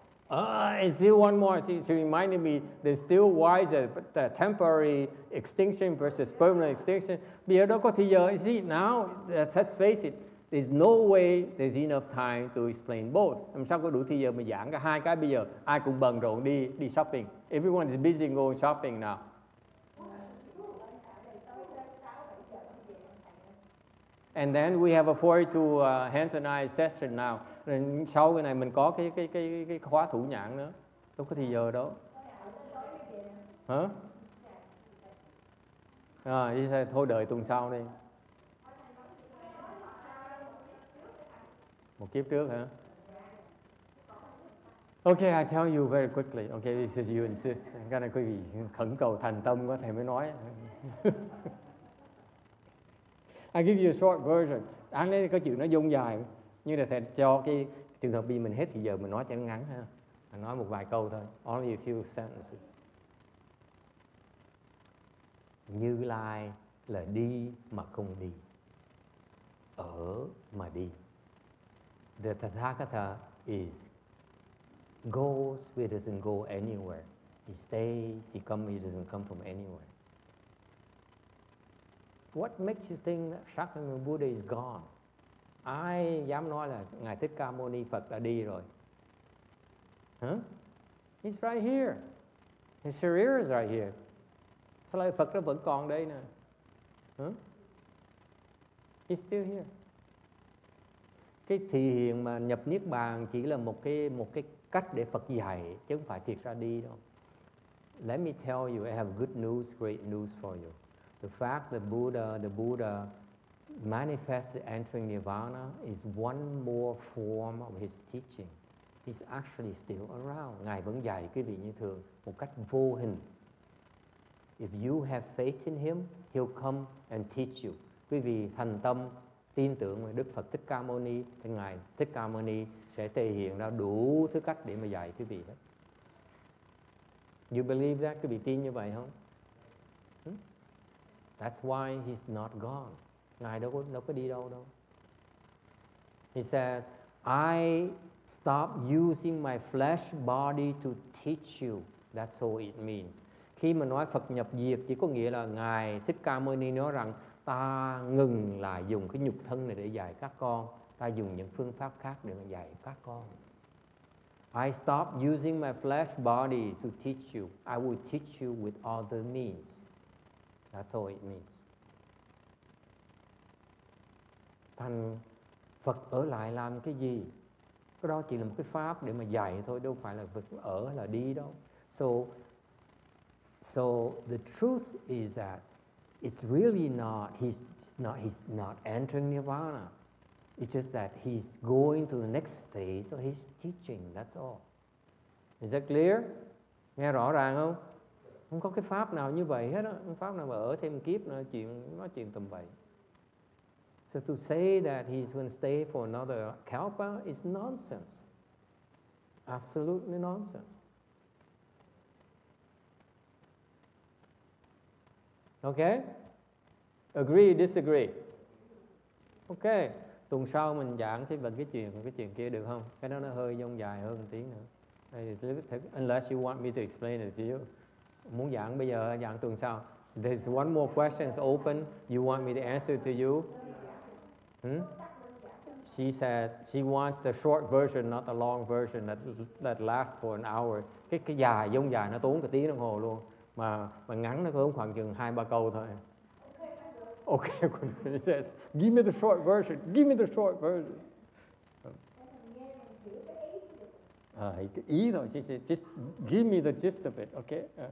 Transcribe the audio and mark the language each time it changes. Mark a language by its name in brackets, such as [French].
[English] And still one more. She reminded me, there's still why the temporary extinction versus permanent extinction. [Vietnamese] Bây giờ đâu có thì giờ. [English] See, now, let's face it, there's no way there's enough time to explain both. [Vietnamese] Làm sao có đủ thì giờ mà giảng cả hai cái bây giờ? Ai cũng bận rộn đi shopping. [English] Everyone is busy going shopping now. And then we have a 42 hands and eyes session now. [Vietnamese] Rồi sau cái này mình có cái khóa thủ nhãn nữa. Đâu có thì giờ đâu. Hả? Thôi đợi tuần sau đi. Một kiếp trước hả? [English] Okay, I tell you very quickly. Okay, because you insist. [Vietnamese] Cái này quý vị khẩn cầu thành tâm quá thầy mới nói. [English] I give you a short version. [Vietnamese] Đáng lẽ có chuyện nó dông dài, nhưng là thầy cho cái trường hợp bi mình hết thì giờ mình nói cho nó ngắn ha. Mình nói một vài câu thôi. [English] Only a few sentences. [Vietnamese] Như Lai là đi mà không đi, ở mà đi. [English] The Tathagata is goes where he doesn't go anywhere. He stays, he doesn't come from anywhere. What makes you think that Shakyamuni Buddha is gone? [Vietnamese] Ai dám nói là Ngài Thích Ca Mâu Ni Phật đã đi rồi? [English] Huh? He's right here. His Sharira is right here. [Vietnamese] Sao lại Phật nó vẫn còn đây nè? Huh? [English] He's still here. [Vietnamese] Cái thị hiện mà nhập niết bàn chỉ là một cái cách để Phật dạy, chứ không phải thiệt ra đi đâu. [English] Let me tell you, I have good news, great news for you. The fact that the Buddha manifested entering Nirvana is one more form of his teaching. He's actually still around. [Vietnamese] Ngài vẫn dạy quý vị như thường, một cách vô hình. [English] If you have faith in him, he'll come and teach you. [Vietnamese] Quý vị thành tâm, tin tưởng vào Đức Phật Thích Ca Mâu Ni, thì Ngài Thích Ca Mâu Ni sẽ thể hiện ra đủ thứ cách để mà dạy quý vị hết. [English] You believe that? [Vietnamese] Quý vị tin như vậy không? [English] That's why he's not gone. [Vietnamese] Ngài đâu có đi đâu. [English] He says, I stopped using my flesh body to teach you. That's all it means. Khi mà nói Phật nhập diệt chỉ có nghĩa là Ngài Thích Ca Mâu Ni nói rằng ta ngừng lại dùng cái nhục thân này để dạy các con, ta dùng những phương pháp khác để mà dạy các con. I stopped using my flesh body to teach you. I will teach you with other means. That's all it means. [Vietnamese] Thành Phật ở lại làm cái gì? Cái đó chỉ là một cái pháp để mà dạy thôi, đâu phải là Phật ở hay là đi đâu. [English] So the truth is that it's really not, he's not entering Nirvana. It's just that he's going to the next phase of his teaching, that's all. Is that clear? [Vietnamese] Nghe rõ ràng không? Không có cái pháp nào như vậy hết á, không pháp nào mà ở thêm kiếp nữa, nói chuyện tầm bậy. [English] So to say that he's going to stay for another kalpa is nonsense. Absolutely nonsense. Okay? Agree, disagree? Okay. [Vietnamese] Tuần sau mình giảng thêm về cái chuyện kia được không? Cái đó nó hơi dông dài hơn một tí nữa. [English] Unless you want me to explain it to you. [Vietnamese] Muốn giảng bây giờ, giảng tuần sau. [English] There's one more question open. You want me to answer to you? she says she wants the short version, not the long version that lasts for an hour. [Vietnamese] Cái dài giống dài nó tốn cả tiếng đồng hồ luôn, mà ngắn nó tốn khoảng chừng 2-3 câu thôi. [English] Okay, he says, give me the short version, give me the short version. [Vietnamese] Cái ý thôi, [English] she said, just give me the gist of it, okay?